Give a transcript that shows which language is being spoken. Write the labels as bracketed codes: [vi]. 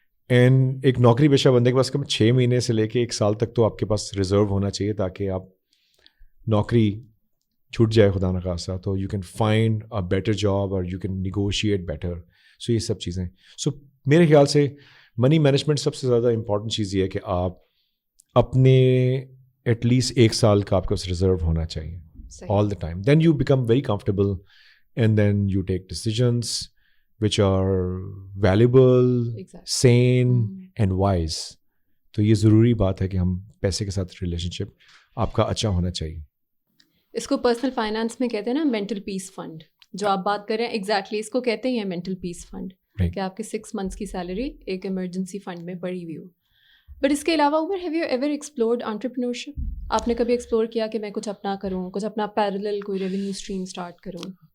[ur] And ایک نوکری پیشہ بندے کے پاس کم 6 مہینے سے لے کے 1 سال تک تو آپ کے پاس ریزرو ہونا چاہیے, تاکہ آپ نوکری چھوٹ جائے خدا نخواستہ تو [en] You can find a better job اور you can negotiate better. [ur] سو یہ سب چیزیں. سو میرے خیال سے منی مینجمنٹ سب سے زیادہ امپورٹنٹ چیز یہ ہے کہ آپ اپنے ایٹ لیسٹ 1 سال کا آپ کے پاس ریزرو ہونا چاہیے آل the time. [en] Then you become very comfortable, and then you take decisions which are valuable, sane and wise. [ur] تو یہ ضروری بات ہے کہ ہم پیسے کے ساتھ ریلیشن شپ آپ کا اچھا ہونا چاہیے. اس کو پرسنل فائنانس میں کہتے ہیں نا مینٹل پیس فنڈ, جو آپ بات کر رہے ہیں ایگزیکٹلی اس کو کہتے ہیں مینٹل پیس فنڈ, کہ آپ کے 6 months کی سیلری ایک ایمرجنسی فنڈ میں پڑی ہوئی ہو. بٹ اس کے علاوہ عمر, [en] Have you ever explored entrepreneurship? [ur] آپ نے کبھی ایکسپلور کیا کہ میں کچھ اپنا کروں, کچھ اپنا پیرلل کوئی ریونیو اسٹریم اسٹارٹ کروں؟